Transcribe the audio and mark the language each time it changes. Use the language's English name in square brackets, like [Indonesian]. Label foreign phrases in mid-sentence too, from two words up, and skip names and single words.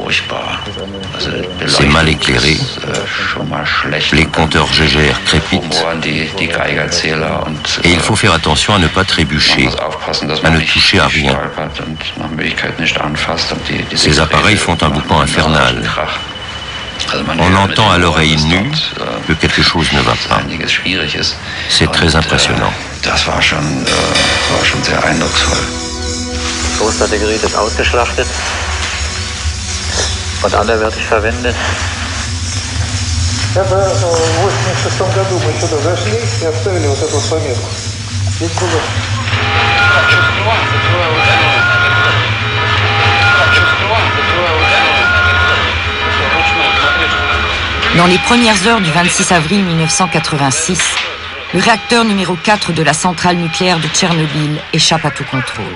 [French] C'est mal éclairé, les compteurs GGR crépitent, et il faut faire attention à ne pas trébucher, à ne toucher à rien. Ces appareils font un boucan infernal. On entend à l'oreille nue que quelque chose ne va pas. C'est très impressionnant. [German] Großteil Gerät ist ausgeschlachtet und anderweitig verwendet. [Russian] Это в 86 году мы сюда зашли и оставили вот эту пометку. Здесь было... [French] Dans les premières heures du 26 avril 1986, le réacteur numéro 4 de la centrale nucléaire de Tchernobyl échappe à tout contrôle.